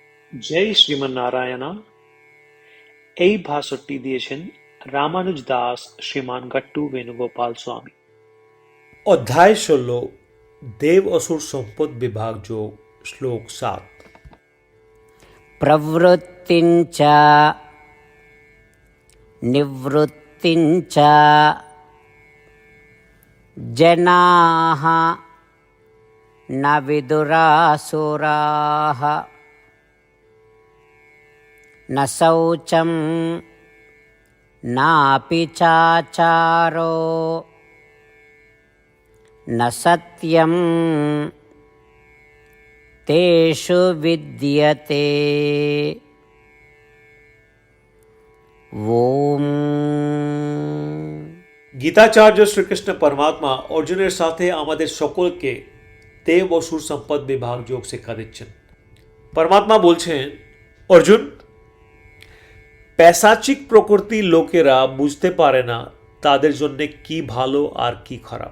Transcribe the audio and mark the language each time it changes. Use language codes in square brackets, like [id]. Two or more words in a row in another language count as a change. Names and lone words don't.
[bn] জয় শ্রীমন্নারায়ণা। এই ভাষণটি দিয়েছেন রামানুজ দাস শ্রীমান গট্টু বেণুগোপাল স্বামী। অধ্যায় ১৬ দেব অসুর সম্পদ বিভাগ যোগ শ্লোক ৭। [sa] प्रवृत्तिञ्च निवृत्तिञ्च जनाः न विदुरासुराः न शौचं नापि चाचारो न सत्यं तेषु विद्यते। [bn] ওম। গীতাচার্য শ্রীকৃষ্ণ পরমাত্মা অর্জুনের সাথে আমাদের সকলকে দেব অসুর সম্পদ বিভাগ যোগ শিক্ষা দিচ্ছেন। পরমাত্মা বলছেন, অর্জুন, পেশাচিক প্রকৃতির লোকেরা বুঝতে পারে না তাদের জন্য কি ভালো আর কি খারাপ।